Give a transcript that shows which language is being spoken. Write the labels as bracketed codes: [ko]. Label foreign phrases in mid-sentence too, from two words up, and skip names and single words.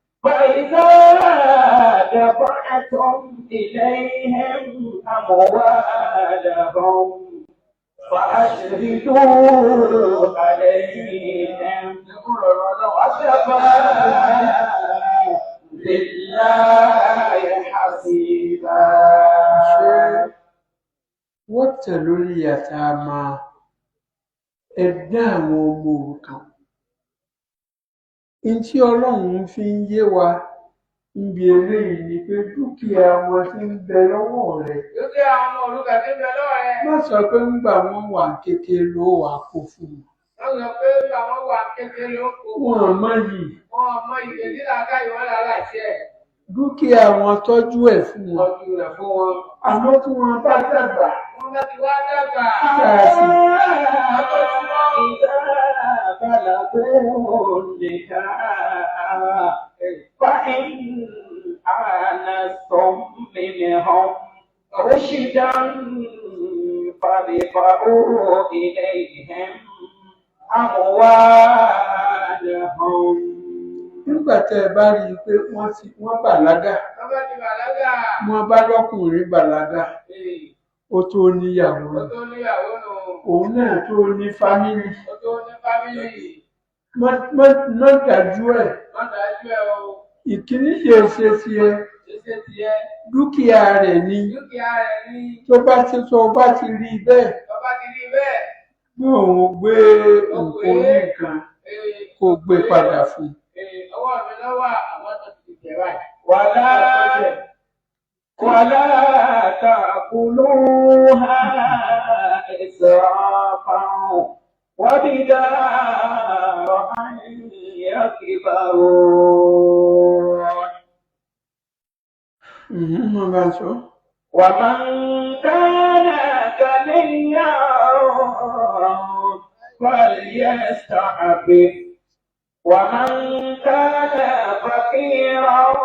[ar] أموالهم فأشهدوا عليهم وكفى بالله حسيبا. وابتلوا اليتامى [yo] ẹ̀dá àwọn ọmọ òrukàn. Ntí Ọlọ́run fi ń yé wa níbi eléyìí ni pé dúkìá wọn ti ń bẹ lọ́wọ́ rẹ̀. Dúkìá àwọn ọmọ òrukàn ti ń bẹ lọ́wọ́ rẹ̀. Má sọ pé ńgbà wọn wà kékeré ló wà kó fún wọn. Wọ́n sọ pé ńgbà wọn wà kékeré ló kó fún wọn. Wọn mọ yìí. Wọn mọ ìdè nílà káyọ̀ wọn lálẹ́ àti ẹ̀. Dúkìá wọn tọ́jú ẹ̀ fún wọn. Tọ́jú rẹ̀ fún wọn. Àmọ́ tí wọ́n bá dàgbà. Wọ́n bá ti wá dàgbà. Ṣáàṣì. [ar] بلغوا النكاح فإن آنستم منهم رشدا فادفعوا إليهم أموالهم. [yo] Nígbà tẹ́ ẹ bá rí i pé wọ́n bàlágà. Wọ́n bá ti bàlágà. Wọ́n bá lọ́kùnrin bàlágà. Ó tó níyàwó. Ó tó níyàwó nù. Òun náà tó ní fámìlì. Ó tó ní fámìlì. Má dájú ẹ̀. Má dájú ẹ̀ o. Ìkíní ṣe ṣe tiẹ̀. Ṣe tiẹ̀. Dúkìá rẹ̀ ni. Dúkìá rẹ̀ ni. Tó bá ti rí bẹ́ẹ̀. Tó bá ti rí bẹ́ẹ̀. Bí òun gbé nǹkan oníkan kó gbé padà fún. Ọwọ́ mi lọ́wọ́ àwọn tó ti tẹ̀ báyìí. [ar] ولا تأكلوها إسرافا وبدارا أن يكبروا. ومن كان غنيا فليستعفف ومن كان فقيرا